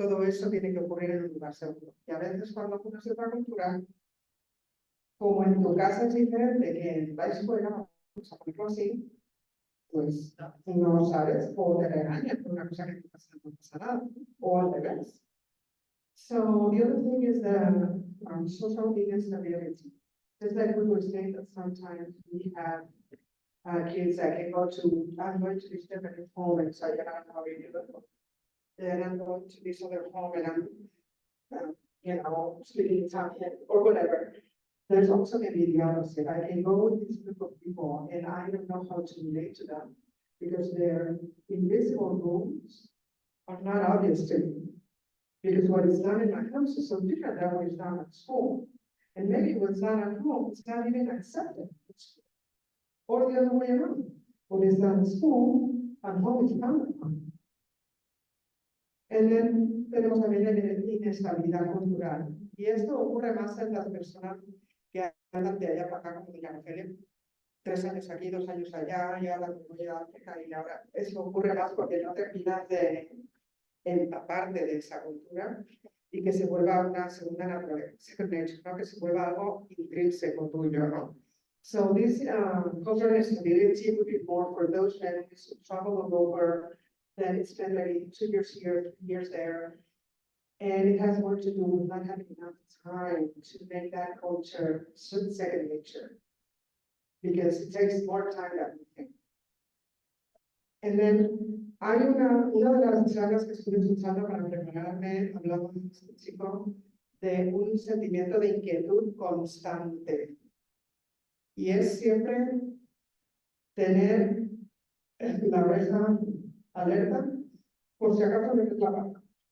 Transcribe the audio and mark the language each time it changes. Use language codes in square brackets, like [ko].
[es] Todo eso tiene que ocurrir en un lugar seguro. Y a veces cuando uno es de otra cultura, como en tu casa es diferente que en la escuela, vamos a ponerlo así, pues no sabes o te regañan por una cosa que no pasa nada, o al revés. [en] So the other thing is the social instability. Just like we were saying that sometimes we have kids that can go to, I'm going to this different home and so I don't know how you do it. Then I'm going to this other home and I'm, speaking Italian or whatever. There's also going to be the opposite. I can go with this group of people and I don't know how to relate to them because their invisible rules are not obvious to me. Because what is done in my house is so different than what is done at school. And maybe what's done at home is not even accepted at school. Or the other way around. What is done at school, at home is frowned upon. And then [es] tenemos también la inestabilidad cultural. Y esto ocurre más en las personas que andan de allá para acá, como doña Rogelia, 3 años aquí, 2 años allá, y ahora me voy a África, y ahora eso ocurre más porque no terminas de empaparte de esa cultura y que se vuelva una segunda naturaleza, [en] second nature, [es] ¿no? Que se vuelva algo intrínseco tuyo, ¿no? [en] So this cultural instability would be more for those families who travel over, that spend maybe 2 years here, 3 years there, and it has more to do with not having enough time to make that culture second nature, because it takes more time than we think. And then [es] hay una de las charlas que estuve escuchando para prepararme, hablando con este chico, de un sentimiento de inquietud constante. Y es siempre tener la oreja alerta por si acaso metes la pata.